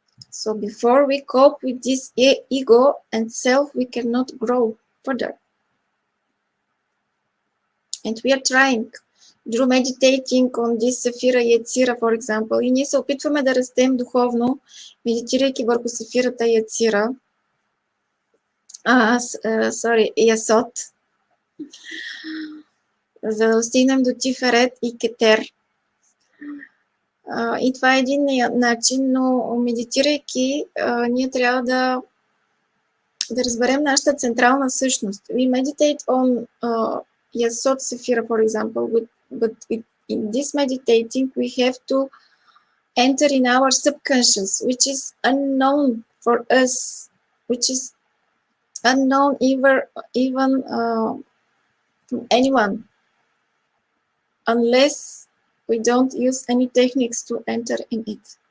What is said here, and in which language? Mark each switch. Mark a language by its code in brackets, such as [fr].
[en] So before we cope with this ego and self, we cannot grow further. And we are trying through meditating on this Сефира Яцира, for example. [bg] И ние се опитваме да растем духовно, медитирайки върху Сефирата Яцира. Ясот. За да достигнем до Тиферет и Кетер. И това е един начин, но медитирайки, ние трябва да разберем нашата централна същност. [en] We meditate on Yasod Sephira, for example, but in this meditating, we have to enter in our subconscious, which is unknown for us, which is unknown even from anyone, unless we don't use any techniques to enter in it.